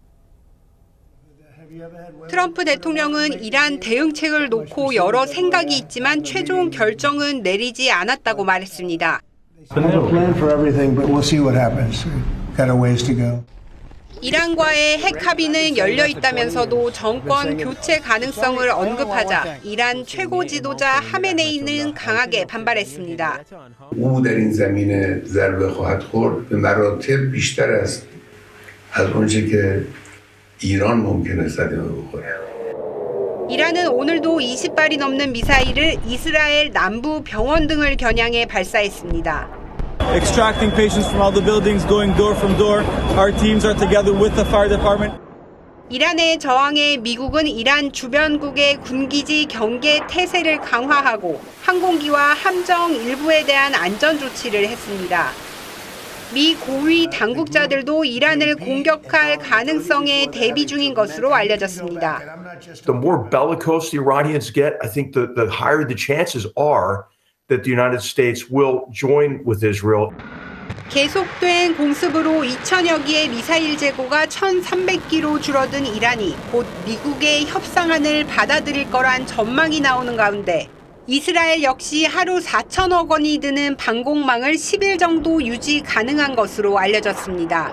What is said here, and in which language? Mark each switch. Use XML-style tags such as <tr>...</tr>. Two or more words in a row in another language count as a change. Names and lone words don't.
<ko>트럼프 대통령은 이란 대응책을 놓고 여러 생각이 있지만 최종 결정은 내리지 않았다고 말했습니다. 이란과의 핵 합의는 열려 있다면서도 정권 교체 가능성을 언급하자 이란 최고 지도자 하메네이는 강하게 반발했습니다.</ko> <fa>او در این زمینه ضربه خواهد خورد به مراتب بیشتر است از اونچه که ایران ممکنه صدمه بخوره.</fa> <ko>이란은 오늘도 20발이 넘는 미사일을 이스라엘 남부 병원 등을 겨냥해 발사했습니다.</ko> <en>Extracting patients from all the buildings, going door from door. Our teams are together with the fire department.</en> <ko>이란의 저항에 미국은 이란 주변국의 군기지 경계 태세를 강화하고 항공기와 함정 일부에 대한 안전 조치를 했습니다. 미 고위 당국자들도 이란을 공격할 가능성에 대비 중인 것으로 알려졌습니다.</ko> <en>The more bellicose the Iranians get, I think the higher the chances are that the United States will join with Israel.</en> <ko>계속된 공습으로 2천여 기의 미사일 재고가 1,300기로 줄어든 이란이 곧 미국의 협상안을 받아들일 거란 전망이 나오는 가운데 이스라엘 역시 하루 4천억 원이 드는 방공망을 10일 정도 유지 가능한 것으로 알려졌습니다.</ko>